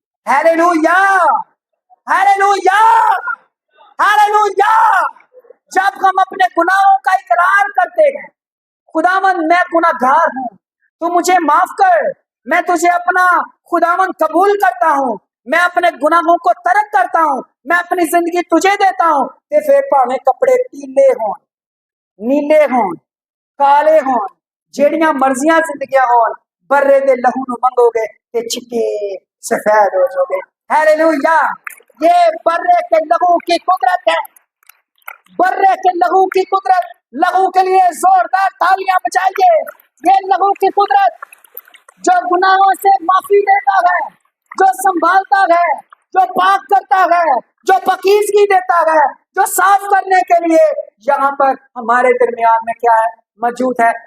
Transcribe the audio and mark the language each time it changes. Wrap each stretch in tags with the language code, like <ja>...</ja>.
<ur>Hallelujah, hallelujah, hallelujah. جب ہم اپنے گناہوں کا اقرار کرتے ہیں، خداوند میں گناہ گار ہوں، تو مجھے معاف کر، میں تجھے اپنا خداوند قبول کرتا ہوں، میں اپنے گناہوں کو ترک کرتا ہوں، میں اپنی زندگی تجھے دیتا ہوں.</ur> <pa>تے پھر پاویں کپڑے پیلے ہون، نیلے ہون، کالے ہون، جیڑیاں مرضیاں زندگیاں ہون، برے دے لہو نو منگو گے تے چٹے سفید ہو جاؤ گے. ہیلیلویا.</pa> <ur>یہ برے کے لہو کی قدرت ہے، برے کے لہو کی قدرت. لہو کے لیے زوردار تالیاں بجائیے. یہ لہو کی قدرت جو گناہوں سے معافی دیتا ہے، جو سنبھالتا ہے، جو پاک کرتا ہے، جو پاکیزگی دیتا ہے، جو صاف کرنے کے لیے یہاں پر ہمارے درمیان میں کیا ہے؟ موجود ہے.</ur>